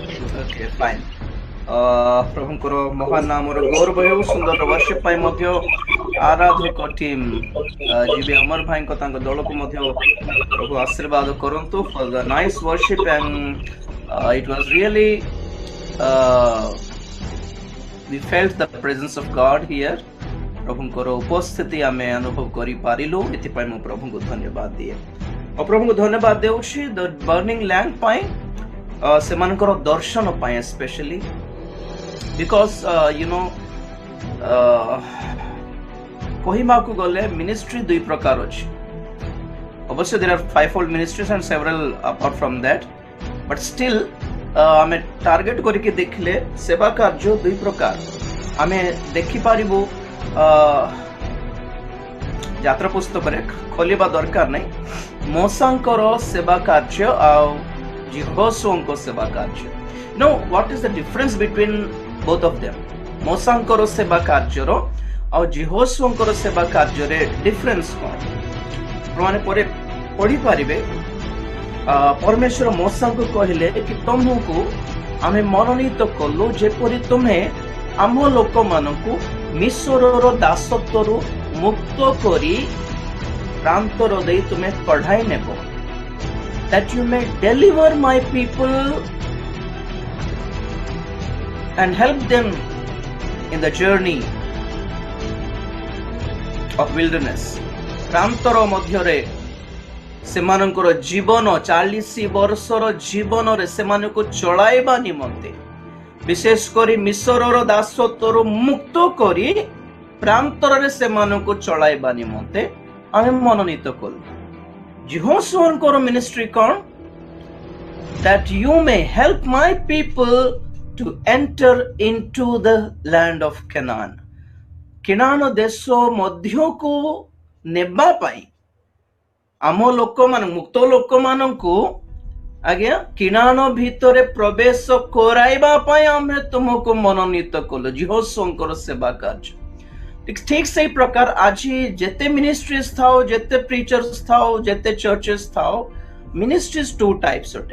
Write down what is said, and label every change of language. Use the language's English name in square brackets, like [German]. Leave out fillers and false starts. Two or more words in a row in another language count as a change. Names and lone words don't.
[English] okay fine. [Odia] ପ୍ରଭୁଙ୍କର ମହାନ ନାମର ଗୌରବ ହେଉ। ସୁନ୍ଦର ୱାର୍ଶିପ୍ ପାଇଁ ମଧ୍ୟ ଆରାଧକ ଟିମ୍ ଯିବେ ଅମର ଭାଇଙ୍କ ତାଙ୍କ ଦଳକୁ ମଧ୍ୟ ପ୍ରଭୁ ଆଶୀର୍ବାଦ କରନ୍ତୁ [English] for the nice worship and it was really we felt the presence of God here. [Odia] ପ୍ରଭୁଙ୍କର ଉପସ୍ଥିତି ଆମେ ଅନୁଭବ କରିପାରିଲୁ। ଏଥିପାଇଁ ମୁଁ ପ୍ରଭୁଙ୍କୁ ଧନ୍ୟବାଦ ଦିଏ ଆଉ ପ୍ରଭୁଙ୍କୁ ଧନ୍ୟବାଦ ଦେଉଛି ଦ ବର୍ଣ୍ଣିଂ ଲ୍ୟାମ୍ପ ପାଇଁ, ସେମାନଙ୍କର ଦର୍ଶନ ପାଇଁ [English] specially because [Odia] କହିବାକୁ ଗଲେ ମିନିଷ୍ଟ୍ରି ଦୁଇ ପ୍ରକାର ଅଛି। ଅବଶ୍ୟ [English] there are fivefold ministries and several apart from that, but still [Odia] ଆମେ ଟାର୍ଗେଟ କରିକି ଦେଖିଲେ ସେବା କାର୍ଯ୍ୟ ଦୁଇ ପ୍ରକାର ଆମେ ଦେଖିପାରିବୁ। ଯାତ୍ରା ପୁସ୍ତକରେ ଖୋଲିବା ଦରକାର ନାହିଁ। ମୋଶାଙ୍କର ସେବା କାର୍ଯ୍ୟ ଆଉ ଯହୋଶୁଆଙ୍କ ସେବା କାର୍ଯ୍ୟ। [English] No, what is the difference between both of them? [Odia] ମୋଶାଙ୍କର ସେବା କାର୍ଯ୍ୟର ଆଉ ଯହୋଶୁଆଙ୍କର ସେବା କାର୍ଯ୍ୟରେ ଡିଫରେନ୍ସ କ'ଣ? ଆପଣମାନେ ପରେ ପଢିପାରିବେ। ପରମେଶ୍ୱର ମୋଶାଙ୍କୁ କହିଲେ କି ତମକୁ ଆମେ ମନୋନୀତ କଲୁ ଯେପରି ତୁମେ ଆମ ଲୋକମାନଙ୍କୁ ମିଶ୍ରର ଦାସତ୍ୱରୁ ମୁକ୍ତ କରି ପ୍ରାନ୍ତର ଦେଇ ତୁମେ କଢାଇ ନେବ, [English] that you may deliver my people and help them in the journey of wilderness. [Odia] ପ୍ରାନ୍ତର ମଧ୍ୟରେ ସେମାନଙ୍କର ଜୀବନ 40 ବର୍ଷର ଜୀବନରେ ସେମାନଙ୍କୁ ଚଳାଇବା ନିମନ୍ତେ, ବିଶେଷ କରି ମିଶ୍ରର ଦାସତ୍ୱରୁ ମୁକ୍ତ କରି ପ୍ରାନ୍ତରରେ ସେମାନଙ୍କୁ ଚଳାଇବା ନିମନ୍ତେ ଆମେ ମନୋନୀତ କଲୁ। ଯହୋଶୁଆଙ୍କର ମିନିଷ୍ଟ୍ରି କ'ଣ? [English] that you may help my people to enter into the land of Canaan. [Odia] କିନାନ ଦେଶ ମଧ୍ୟକୁ ନେବା ପାଇଁ ଆମ ଲୋକମାନଙ୍କୁ, ମୁକ୍ତ ଲୋକମାନଙ୍କୁ ଆଜ୍ଞା କିନାନ ଭିତରେ ପ୍ରବେଶ କରାଇବା ପାଇଁ ଆମେ ତୁମକୁ ମନୋନୀତ କଲୁ। ଯହୋଶୁଆଙ୍କର ସେବା କାର୍ଯ୍ୟ ଠିକ ସେଇ ପ୍ରକାର ଆଜି ଯେତେ ମିନିଷ୍ଟ୍ରିଜ୍ ଥାଉ, ଯେତେ ପ୍ରିଚର୍ସ ଥାଉ, ଯେତେ ଚର୍ଚେସ୍ ଥାଉ, [English] ministries two types [Odia] ଅଟେ।